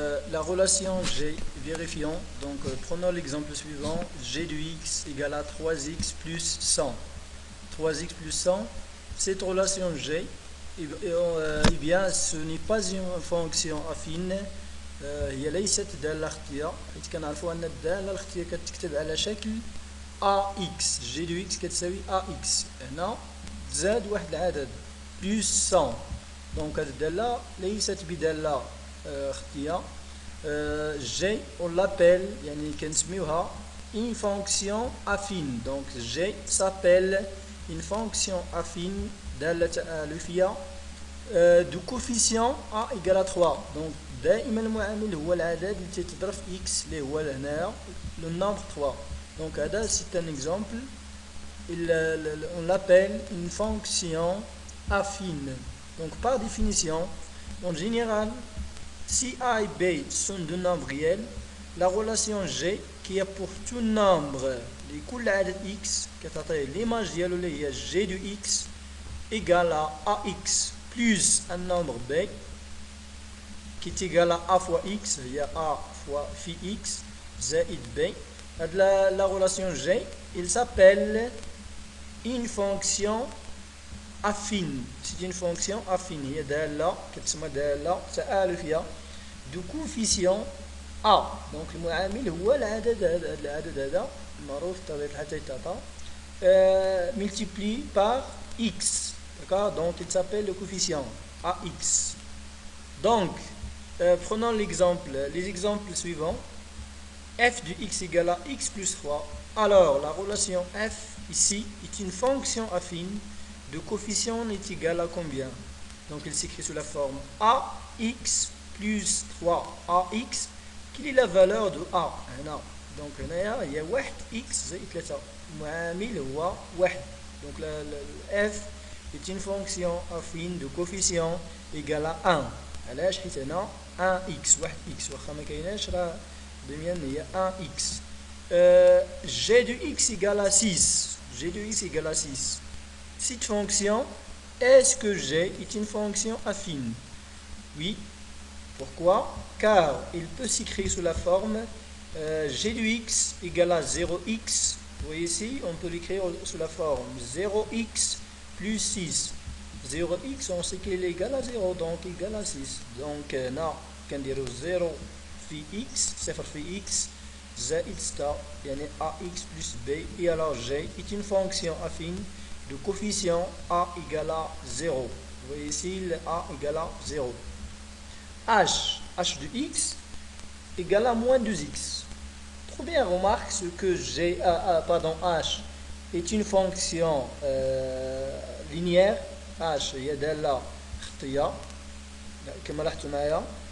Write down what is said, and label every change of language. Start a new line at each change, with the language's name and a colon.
French: La relation G, vérifions, donc prenons l'exemple suivant, G de x égale à 3x plus 100. 3x plus 100, cette relation G, eh bien, ce n'est pas une fonction affine,
Arabic: هي ليست دالة خطية، حيت كنعرفوا أن الدالة الخطية كتكتب على شكل AX، G de x كتساوي AX، هنا تزاد واحد العدد plus 100، donc هذه الدالة ليست بدالة خطية.
French: G on l'appelle
Arabic: يعني كنسميوها
French: une fonction affine, donc G s'appelle une fonction affine
Arabic: دالة تآلفية
French: du coefficient A égale à 3.
Arabic: donc دائما المعامل هو العدد اللي تيتضرب في x اللي هو هنايا
French: le nombre 3. donc هذا c'est un exemple, on l'appelle une fonction affine. donc par définition, en général, si A et B sont deux nombres réels, la relation G qui est pour tout nombre
Arabic: لكل عدد
French: x
Arabic: كتعطي
French: l'image
Arabic: ديالو اللي هي
French: G de x égale à AX plus un nombre B qui est égal à A fois x, il y a A fois phi x
Arabic: زائد
French: B. La relation G, il s'appelle une fonction affine. C'est une fonction affine.
Arabic: هي دالة كتسمى دالة تآلفية
French: du coefficient A.
Arabic: donc المعامل هو العدد هذا معروف بطبيعة الحال تيتعطى
French: multiplié par x. d'accord, donc il s'appelle le coefficient AX. donc prenons les exemples suivants. f de x égale à x plus 3. alors la relation f ici est une fonction affine de coefficient est égal à combien? donc il s'écrit sous la forme ax plus 3ax. quelle est la valeur de a هنا؟ donc
Arabic: هنايا هي 1x زائد 3 المعامل هو 1.
French: donc f est une fonction affine de coefficient égal à 1.
Arabic: علاش؟ حيت هنا 1x 1x واخا ما كايناش راه بميان هي 1x.
French: g de x égale à 6. g de x égale à 6. cette fonction, est-ce que G est une fonction affine? Oui. Pourquoi? Car il peut s'écrire sous la forme G de x égale à 0x. Vous voyez ici, on peut l'écrire sous la forme 0x plus 6. 0x, on sait qu'il est égal à 0, donc égal à 6. donc là, on dire 0 phi x, 0 phi x,
Arabic: زائد 6 يعني
French: ax plus b. et alors G est une fonction affine de coefficient A égale à 0. Vous voyez ici, le A égale à 0. H de x égale à moins 2x. Première remarque, ce que H est une fonction linéaire.
Arabic: H هي دالة خطية كما لاحظتوا معايا.